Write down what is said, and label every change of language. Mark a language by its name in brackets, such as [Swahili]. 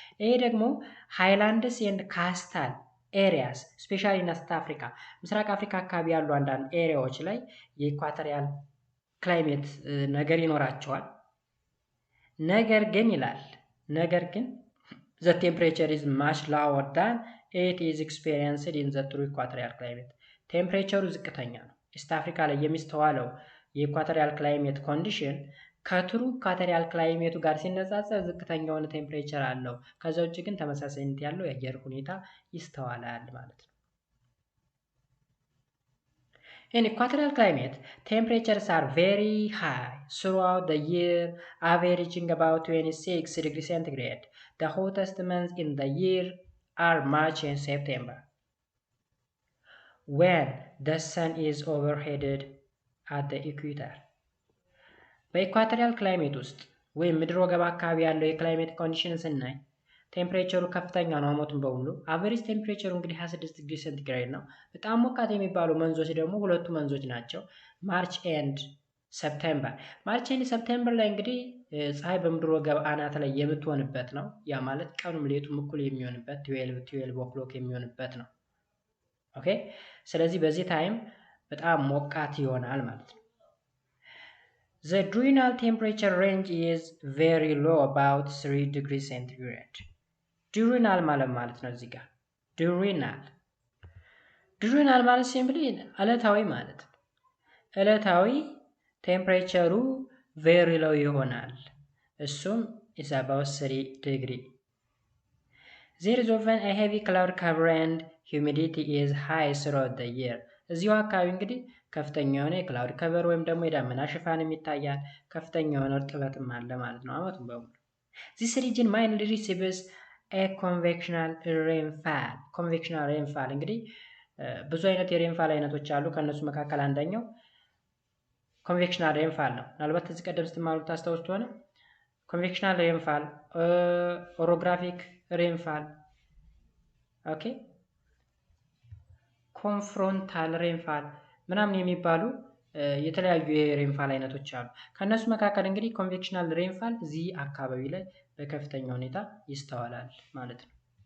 [Amharic] ይሄ ደግሞ [English] ሃይላንድስ ኤንድ ካስታል ኤሪያስ ስፔሻሊ ኢን ኢስት አፍሪካ [Amharic] ምስራቅ አፍሪካ አካባቢ ያሉ አንዳንድ ኤሪያዎች ላይ የኢኳቶሪያል ክላይሜት ነገር ይኖራቸዋል። ነገር ግን [English] the temperature is much lower than it is experienced in the true equatorial climate. [Amharic] ቴምፕሬቸሩ ዝቅተኛ ነው። ኢስት አፍሪካ ላይ የሚስተዋለው የኢኳቶሪያል ክላይሜት ኮንዲሽን ከትሩ ኢኳቶሪያል ክላይሜቱ ጋር ሲነጻጸር ዝቅተኛ የሆነ ቴምፕሬቸር አለው። ከዛ ውጭ ግን ተመሳሳይነት ያለው የአየር ሁኔታ ይስተዋላል ማለት ነው። [English] In equatorial climate, temperatures are very high throughout the year, averaging about 26 degrees centigrade. The hottest months in the year are March and September, when the sun is overheated at the equator. [Amharic] በኢኳቶሪያል ክላይሜት ውስጥ ወይም ምድር ወገብ አካባቢ ያለው የክላይሜት ኮንዲሽን ስናይ ቴምፕሬቸሩ ከፍተኛ ነው አመቱን በሙሉ። አቨሬጅ ቴምፕሬቸሩ እንግዲህ 26 ዲግሪ ሴንቲግሬድ ነው። በጣም ሞቃት የሚባሉ መንዞች ደግሞ ሁለቱ መንዞች ናቸው፣ ማርች ኤንድ ሰፕቴምበር። ማርች ኤንድ ሰፕቴምበር ላይ እንግዲህ ፀሐይ በምድር ወገብ አናት ላይ የምትሆንበት ነው። ያ ማለት ቀኑም ሌቱም እኩል የሚሆንበት 12 ኦክሎክ የሚሆንበት ነው። ኦኬ፣ ስለዚህ በዚህ ታይም በጣም ሞቃት ይሆናል ማለት ነው። [English] The diurnal temperature range is very low, about 3 degrees centigrade. [Amharic] Diurnal ማለት ነው እዚህ ጋር diurnal ማለት ሲምፕሊ ዕለታዊ ማለት ነው። ዕለታዊ ቴምፕሬቸሩ [English] very low [Amharic] ይሆናል። እሱም [English] is about 3 degree. There is often a heavy cloud cover and humidity is high throughout the year. [Amharic] እዚሁ አካባቢ እንግዲህ ከፍተኛ የሆነ የክላውድ ከቨር ወይም ደግሞ የዳመና ሽፋንም ይታያል። ከፍተኛ የሆነ እርጥበትም አለ ማለት ነው አመቱን በሙሉ። [English] This region mainly receives a convectional rainfall. [Amharic] Convectional rainfall እንግዲህ ብዙ አይነት የሬንፋል አይነቶች አሉ። ከነሱ መካከል አንደኛው ኮንቬክሽናል ሬንፋል ነው። ምናልባት እዚህ ቀደም ስትማሩ ታስታውሱ ከሆነ ኮንቬክሽናል ሬንፋል፣ ኦሮግራፊክ ሬንፋል፣ ኦኬ፣ ኮንፍሮንታል ሬንፋል ምናምን የሚባሉ የተለያዩ የሬንፋል አይነቶች አሉ። ከነሱ መካከል እንግዲህ ኮንቬክሽናል ሬንፋል እዚህ አካባቢ ላይ በከፍተኛ ሁኔታ ይስተዋላል ማለት ነው።